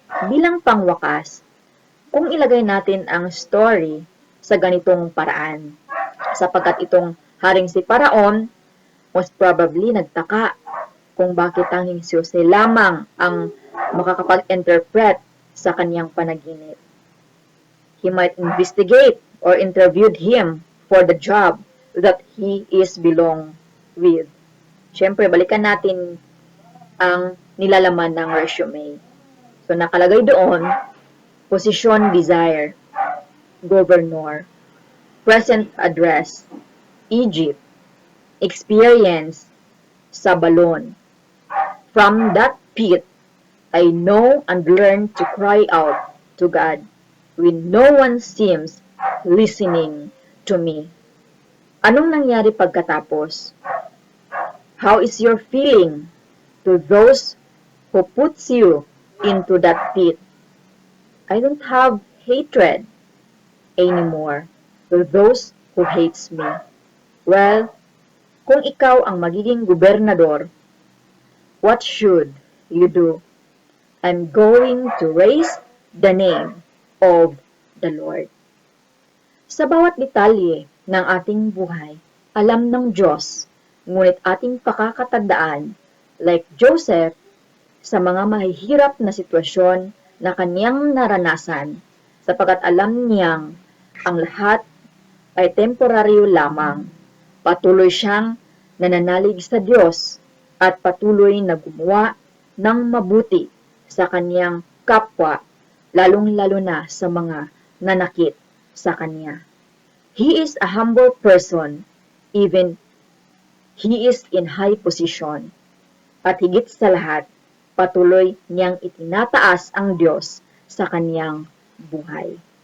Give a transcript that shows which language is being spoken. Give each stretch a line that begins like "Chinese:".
Filipino: Bilang pangwakas, kung ilagay natin ang story sa ganitong paraan, sapagkat itong haring si Paraon
English: most probably
Filipino: nagtaka kung bakit tanging si Jose lamang ang makakapag-interpret sa kanyang panaginip.
English: He might investigate or interviewed him for the job that he is belong with.
Filipino: Siyempre, balikan natin ang nilalaman ng resume.
English: So,
Filipino: nakalagay doon,
English: position desire, governor, present address, Egypt, experience
Filipino: sa balon.
English: From that pit, I know and learn to cry out to God when no one seems listening to me.
Filipino: Anong nangyari pagkatapos?
English: How is your feeling to those who puts you into that pit? I don't have hatred anymore to those who hates me.
Filipino: Well, kung ikaw ang magiging gobernador,
English: what should you do? I'm going to raise the name of the Lord.
Filipino: Sa bawat detalye ng ating buhay, alam ng Diyos, ngunit ating pakakatandaan, like Joseph, sa mga mahihirap na sitwasyon na kanyang naranasan, sapagkat alam niyang ang lahat ay temporaryo lamang. Patuloy siyang nananalig sa Diyos at patuloy na gumawa ng mabuti sa kanyang kapwa, lalong-lalo na sa mga nanakit sa kanya.
English: He is a humble person, even he is in high position.
Filipino: At higit sa lahat, patuloy niyang itinataas ang Diyos sa kanyang buhay.